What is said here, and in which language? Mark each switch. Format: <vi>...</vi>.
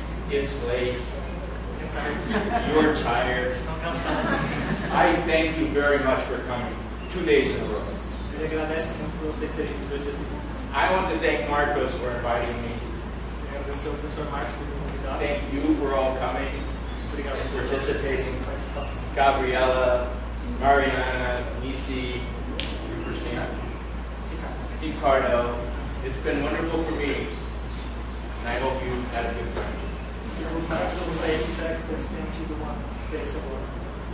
<en>It's late. You're tired.</en> <pt>Estão cansados.</pt> <en>I thank you very much for coming 2 days in a row.</en> <pt>Ele agradece muito por vocês terem vindo 2 dias seguidos.</pt> <en>I want to thank Marcos for inviting me.</en> <pt>Quero agradecer ao professor Marcos por me convidar.</pt> <en>Thank you for all coming.</en> <pt>Obrigado</pt> <en>and</en> <pt>por</pt> <en>participating.</en> <pt>participação.</pt> <en>Gabriela, Mariana, Nisi, your first name? Ricardo. It's been wonderful for me, and I hope you've had a good time. Se o Marcos não está aí, espero que todos tenham tido uma experiência boa.</en>